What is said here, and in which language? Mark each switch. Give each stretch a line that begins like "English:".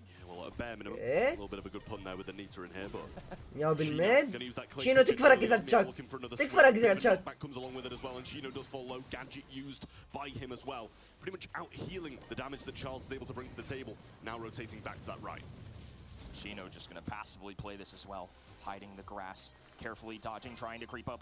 English: Well, at bare minimum, a little bit of a good pun there with the Nita in here, but
Arabic: يا بالميد شينو تكفى ركز على تشاك. تكفى ركز على تشاك.
English: Back comes along with it as well, and Shino does fall low. Gadget used by him as well, pretty much out healing the damage that Charles is able to bring to the table. Now rotating back to that right. Shino just going to passively play this as well, hiding the grass, carefully dodging, trying to creep up.